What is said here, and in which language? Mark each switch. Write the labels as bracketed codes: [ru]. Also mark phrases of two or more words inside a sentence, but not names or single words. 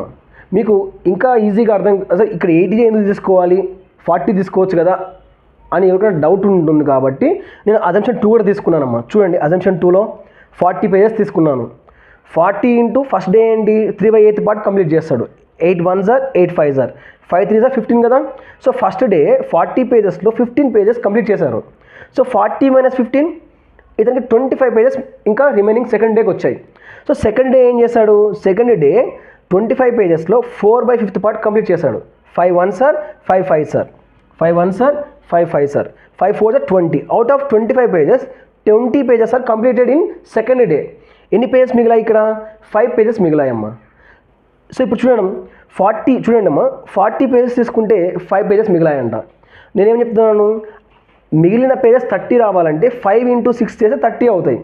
[te] మీకు ఇంకా ఈజీగా అసలు ఇక్కడ 80 ఎందుకు తీసుకోవాలి, 40 తీసుకోవచ్చు కదా అని ఎవరికైనా డౌట్ ఉంటుంది కాబట్టి నేను [en] assumption 2 [te] కూడా తీసుకున్నానమ్మా. చూడండి, [en] assumption 2 40 pages [te] తీసుకున్నాను. 40 × [en] first day [te] ఏంటి, 3/8 పార్ట్ కంప్లీట్ చేస్తాడు. [en] 8 1s are 8 5s are 5 3s are 15 కదా. so first day 40 pages 15 pages complete [te] చేశారు. సో 40 - 15 ఇతనికి [en] 25 pages remaining second day [te] వచ్చాయి. [en] so second day [te] ఏం చేశాడు, [en] second day 25 pages 4/5 part complete [te] చేశాడు. [en] 5 1s are 5 5s are 5 1s are 5 5s are 5 4s are 20. out of 25 pages 20 pages are completed in second day. [te] ఎన్ని పేజెస్ మిగిలాయి ఇక్కడ, [en] 5 pages [te] మిగిలాయమ్మా. సో ఇప్పుడు చూడండి అమ్మా, [en] 40 pages [te] తీసుకుంటే [en] 5 pages [te] మిగిలాయంట. నేనేం చెప్తున్నాను, [en] remaining pages [te] 30 రావాలంటే 5 × 6 చేస్తే 30 అవుతాయి.